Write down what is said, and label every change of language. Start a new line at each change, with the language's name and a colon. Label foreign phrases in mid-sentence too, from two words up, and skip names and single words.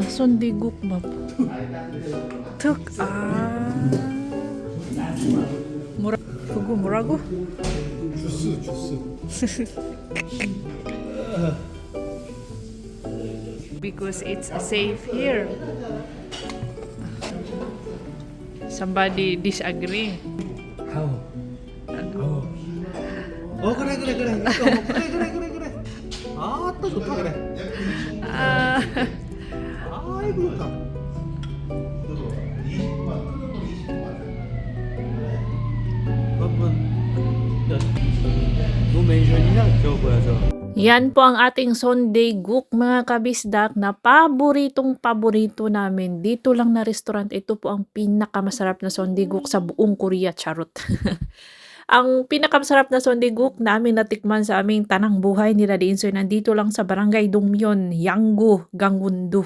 Korean: sondaeguk 밥. 그거 뭐라고? 주스.
English: Because it's safe here. Somebody disagree.
Korean: 그래. 그래. 또 좋다 그래. 아이고 좋다. 너 멘션이냐? 저거 뭐야 저.
Filipino: Yan po ang ating sondaeguk mga kabisdak na paborito namin. Dito lang na restaurant. Ito po ang pinakamasarap na sondaeguk sa buong Korea. Charot. Ang pinakamasarap na sondaeguk na aming natikman sa aming tanang buhay ni Daddy Insoy nandito lang sa barangay Dongmyon, Yanggu, Gangwon-do.